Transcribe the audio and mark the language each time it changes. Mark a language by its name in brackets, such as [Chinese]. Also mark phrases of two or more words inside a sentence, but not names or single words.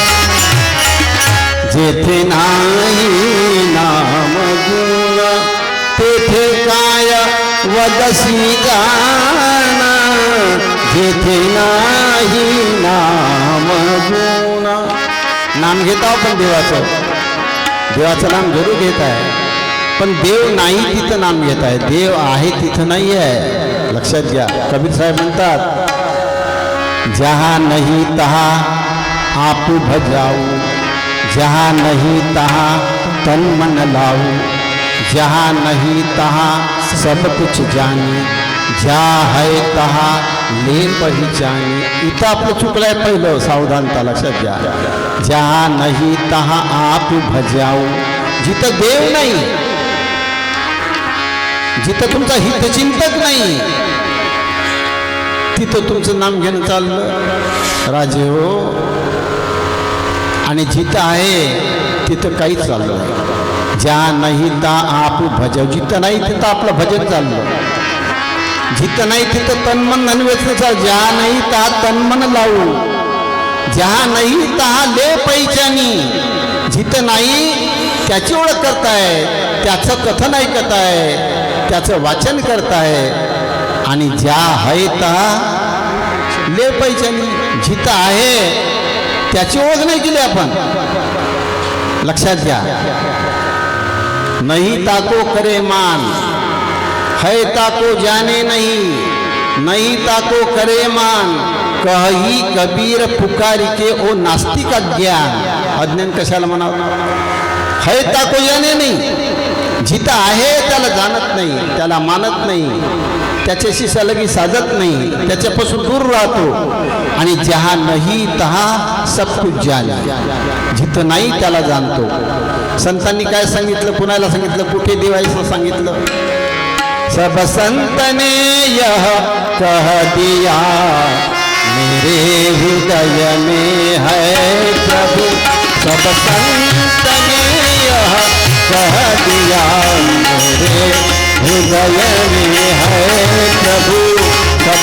[Marathi] जेथे नाही नाम गुण, तेथे काय वदसी जान, जेथे नाही नाम गुण. नाम घेत आहो पण देवाचं नाम जरूर घेत आहे, पण देव नाही तिथं नाम घेत आहे, देव आहे तिथं नाही आहे. लक्षात घ्या. कबीर साहेब म्हणतात, [Hindi] जहा नहीं तहा आप भजाऊ, जहा नहीं तहा तन मन लाऊ, जहा नहीं तहा सब कुछ जानी, ज्या है तहा ले पहिचानी. [Marathi] इथं आपलं चुकलंय पहिलं, सावधानता. लक्षात घ्या. [Hindi] जहा नाही तहा आप भजाऊ, [Marathi] जिथं देव नाही, जिथं तुमचा हितचिंतक नाही, तिथं तुमचं नाम घेणं चाललं राजे हो. आणि जिथं आहे तिथं काहीच चाललं नाही. [Hindi] ज्या नाही ता आप भजाऊ, [Marathi] जिथं नाही तिथं आपलं भजन चाललं, जिथं नाही तिथं तन्मन अन्वेषण चाल. [Hindi] ज्या नाही ता तन्मन लावू, ज्या नाही तहा ले पैचानी. [Marathi] जिथं नाही त्याची ओळख करताय, त्याचं कथन ऐकताय, त्याचं वाचन करताय. आणि [Hindi] ज्या है ता ले पैचानी, [Marathi] जिथं आहे त्याची ओळख नाही केली आपण. लक्षात घ्या. [Hindi] नहीं ताको करे मान, है ताको जाने नहीं, नहीं ताको करे मान, कही कबीर पुकारी के ओ नास्तिक अज्ञान. [Marathi] अज्ञान कशाला म्हणावं? [Hindi] है ताको जाने नाही, [Marathi] जिथं आहे त्याला जाणत नाही, त्याला मानत नाही. त्याच्याशी सलगी साधत नाही, त्याच्यापासून दूर राहतो आणि [Hindi] जहा नाही तहा सब कुछ जाने, [Marathi] जिथं नाही त्याला जाणतो. संतांनी काय सांगितलं, कुणाला सांगितलं, कुठे देवायचं सांगितलं? [Hindi] सब संत ने यह कह दिया मेरे हृदय में है प्रभु, सब संत ने यह कह दिया मेरे हृदय में है प्रभु, सब